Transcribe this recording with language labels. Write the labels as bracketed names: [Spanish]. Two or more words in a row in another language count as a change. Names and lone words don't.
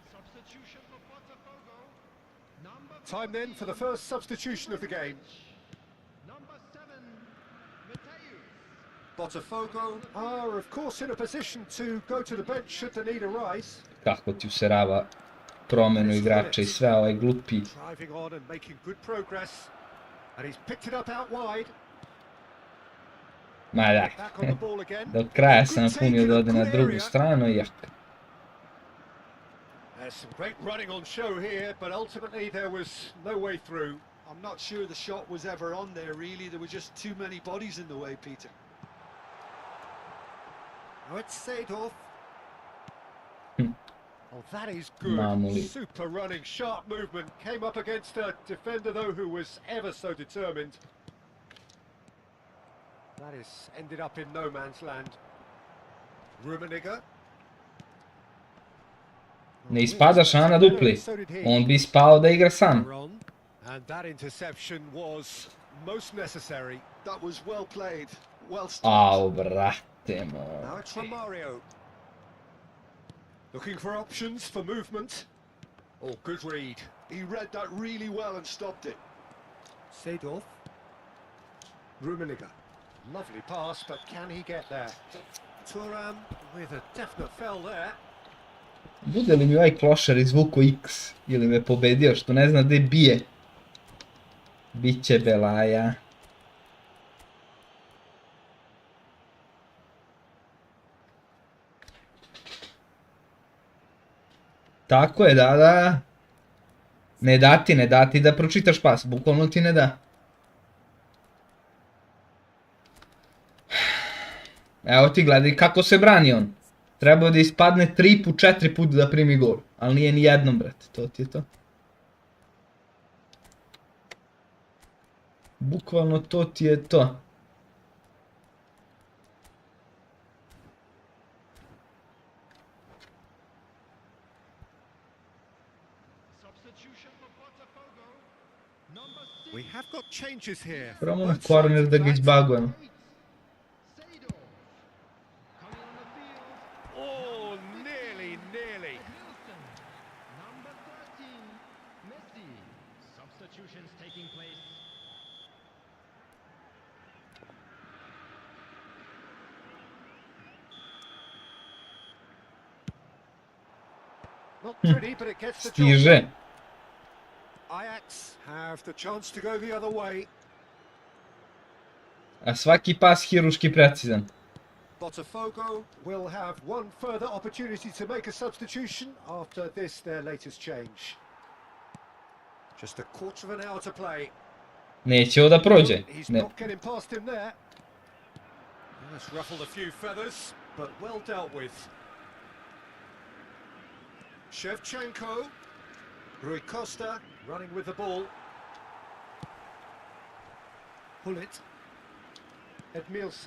[English] Substitution for Botafogo. Number Time then for the first substitution of the game. number 7, Mateus. Botafogo are, of course, in a position to go to the bench should the need arise. [Serbian] Kako ti userava promenu igrača i sve ovaj glupi. [English] Driving on and making good progress. And he's picked it up out wide. [Serbian] Ma dai. [English] Back on the ball again. [Serbian] Do kraja [English] Good [Serbian] sam [English] take [Serbian] napunio [English] in [Serbian] da [English] a [Serbian] ode na [English] good [Serbian] drugu [English] area. [Serbian] stranu i jaka. [English] There's some great running on show here, but ultimately there was no way through. I'm not sure the shot was ever on there, really. There were just too many bodies in the way, Peter. Now it's Seedorf. Hmm. Oh, that is good. Mamuli. Super running, sharp movement. Came up against a defender, though, who was ever so determined. That is ended up in no man's land. Rummenigge. [Serbian] Ne ispadaš, a na dupli. On bi ispao da igra sam. [English] Ron. And that interception was most necessary. That was well played, well [Serbian] Au, [English] stopped. [Serbian] brate [English] Now it's [Serbian] moj. [English] Romario. Looking for options for movement. Oh, good read. He read that really well and stopped it. Seedorf. Rummenigge. Lovely pass, but can he get there? Thuram with a definite fell there. [Serbian] Bude li mi ovaj klošar izvuko X ili me pobedio što ne zna gdje bije. Biće belaja. Tako je, da. Ne da ti da pročitaš pas, bukvalno ti ne da. Evo ti gledaj kako se brani on. Trebao da ispadne 3 put, 4 put da primi gol. Ali nije ni jednom, brate, to ti je to. Bukvalno to ti je to. [English] Substitution for Botafogo. Number 6. We have got changes here. [Serbian] Probamo na [English] Both corner sides, [Serbian] da [English] in [Serbian] ga [English] fact. [Serbian] izbagujemo. [English] Seedorf. Coming on the field. Oh, nearly. Wilson. Number 13. Messi. Substitutions taking place. Not pretty, but it gets the job [Serbian] Stiže. [English] done. Ajax have the chance to go the other way. [Serbian] A svaki pas hiruški precizan. [English] Botafogo will have one further opportunity to make a substitution after this, their latest change. Just a quarter of an hour to play. [Serbian] Neće ovo da prođe. [English] He's [Serbian] Ne. [English] not getting past him there. That's ruffled a few feathers, but well dealt with. Shevchenko. Rui Costa running with the ball. Hullet. Edmilson.